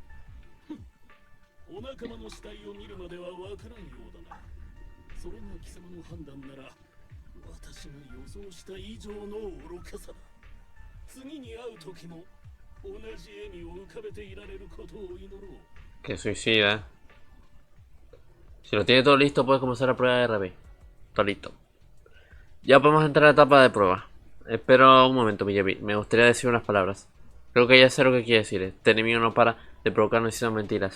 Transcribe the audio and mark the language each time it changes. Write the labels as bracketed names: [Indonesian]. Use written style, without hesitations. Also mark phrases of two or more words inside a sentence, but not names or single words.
[Japanese] お仲間の死体を見るまではわからんようだな。それが貴様の判断なら私が予想した以上の愚かさだ。次に会う時も同じ笑みを浮かべていられることを祈ろう。 [Spanish] Que suicida. Si lo tiene todo listo, puedes comenzar la prueba de RP. Todo listo. Ya podemos entrar a la etapa de prueba. Espero un momento, Miyabi. Me gustaría decir unas palabras. Creo que ya sé lo que quiere decir. Este enemigo no para de provocarnos diciendo mentiras.